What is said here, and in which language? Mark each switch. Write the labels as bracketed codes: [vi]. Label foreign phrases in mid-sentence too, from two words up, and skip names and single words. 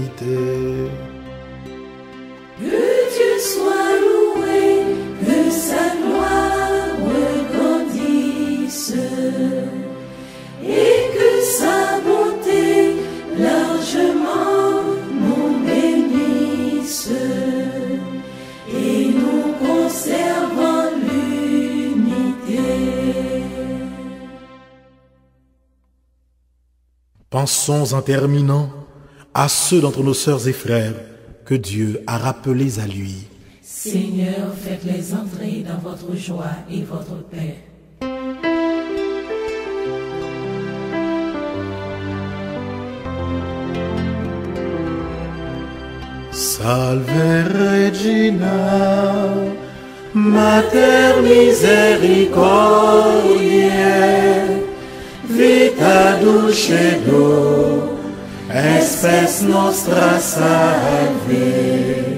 [fr] Que Dieu soit loué, que sa gloire regrandisse et que sa bonté largement nous bénisse et nous conservons l'unité. Pensons en terminant à ceux d'entre nos sœurs et frères que Dieu a rappelés à lui. Seigneur, faites-les entrer dans votre joie et votre paix. [la] Salve Regina, Mater misericordiae, vita dulcedo, espes nostra salve.